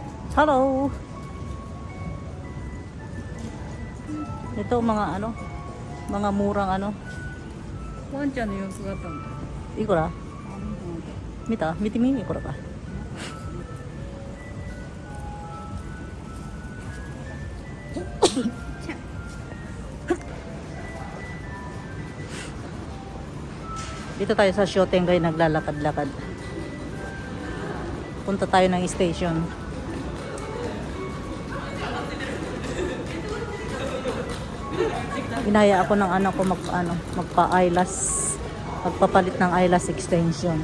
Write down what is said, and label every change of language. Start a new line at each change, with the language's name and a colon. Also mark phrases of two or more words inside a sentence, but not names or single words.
Filipino: Hello. Ito mga ano, mga murang ano.
Japanese: ワンちゃんの様子があったんだ。いくら？あ、見た。見た？見てみ？いくらか。
Filipino: Dito tayo sa Shotengai naglalakad-lakad. Punta tayo ng station. Inaya ako ng anak ko magpa-eyelash, magpapalit ng
English: eyelash extension.